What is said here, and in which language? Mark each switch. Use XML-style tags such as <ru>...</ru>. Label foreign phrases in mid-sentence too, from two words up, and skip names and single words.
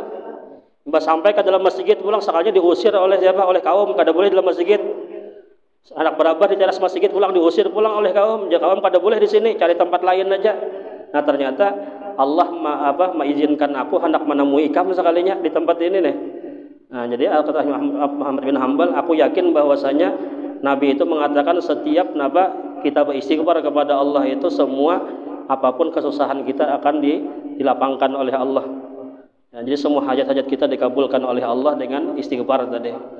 <bjn>Mbak sampai ke dalam masjid pulang sekalinya diusir oleh siapa? Oleh kaum, kada boleh dalam masjid. Anak berabar di teras masjid pulang diusir pulang oleh kaum. Jangan kaum kada boleh di sini, cari tempat lain aja. Nah ternyata Allah mengizinkan aku hendak menemui ikam sekalinya di tempat ini nih.</bjn> <id>Nah jadi kata Muhammad bin Hambal, aku yakin bahwasanya Nabi itu mengatakan setiap kita beristighfar kepada Allah itu semua apapun kesusahan kita akan dilapangkan oleh Allah. Nah, jadi semua hajat-hajat kita dikabulkan oleh Allah dengan istighfar tadi.</id>